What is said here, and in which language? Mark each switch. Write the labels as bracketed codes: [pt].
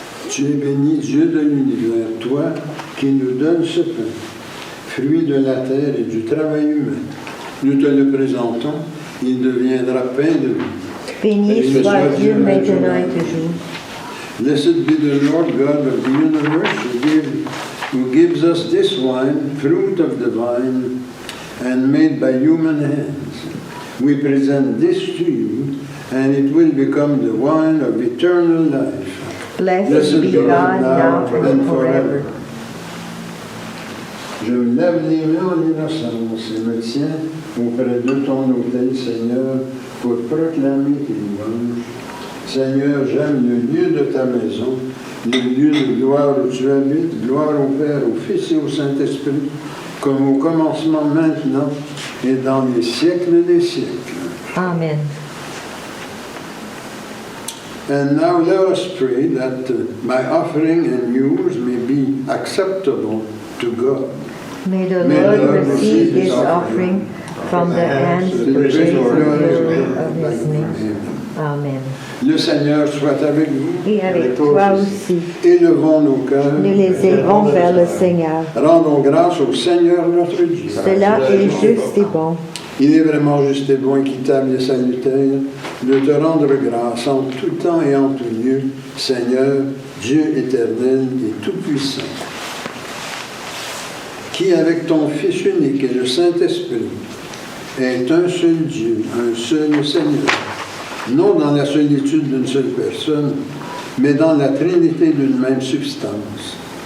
[fr] Tu es béni, Dieu de l'univers, toi qui nous donnes ce pain, fruit de la terre et du travail humain. Nous te le présentons, il deviendra pain de vie. Béni soit Dieu maintenant et toujours. [en] Blessed be the Lord God of the universe who gives us this wine, fruit of the vine, and made by human hands. We present this to you, and it will become the wine of eternal life. Blessed be God now and forever. [fr] Je me lève les mains en innocence et me tiens auprès de ton autel, Seigneur, pour proclamer tes louanges. Seigneur, j'aime le lieu de ta maison le lieu de gloire où tu habites, gloire au Père, au Fils et au Saint-Esprit, comme au commencement, maintenant et dans les siècles des siècles. Amen. [en] And now let us pray that my offering and yours may be acceptable to God. May the Lord receive this offering from the hands of the glory of His name. Amen. [fr] Le Seigneur soit avec vous. Et avec toi aussi. Élevons nos cœurs. Nous les élevons vers le Seigneur. Rendons grâce au Seigneur notre Dieu. Cela est juste et bon. Il est vraiment juste et bon, équitable et salutaire de te rendre grâce en tout temps et en tout lieu, Seigneur, Dieu éternel et tout-puissant, qui avec ton Fils unique et le Saint-Esprit est un seul Dieu, un seul Seigneur, non dans la solitude d'une seule personne, mais dans la Trinité d'une même substance.